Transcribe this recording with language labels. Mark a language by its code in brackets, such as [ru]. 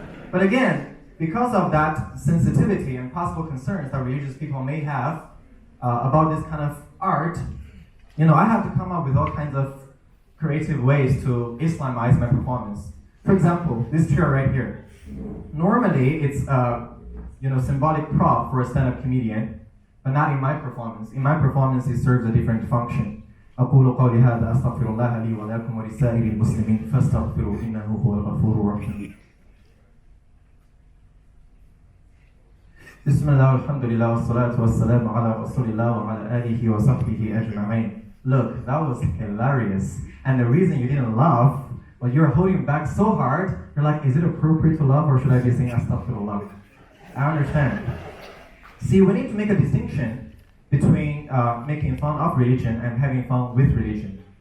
[en] But again, because of that sensitivity and possible concerns that religious people may have about this kind of art, I have to come up with all kinds of creative ways to Islamize my performance. For example, this chair right here. Normally, it's a symbolic prop for a stand-up comedian, but not in my performance. In my performance, it serves a different function. [ar] أقول قولي هذا أستغفر الله لي ولكم ولسائر المسلمين فاستغفروا إنه هو الغفور الرحيم. بسم الله والحمد لله والصلاة والسلام على رسول الله وعلى آله وصحبه أجمعين. [en] Look, that was hilarious. And the reason you didn't laugh, but you're holding back so hard, you're like, is it appropriate to laugh or should I be saying astaghfirullah? I understand. See, we need to make a distinction between making fun of religion and having fun with religion.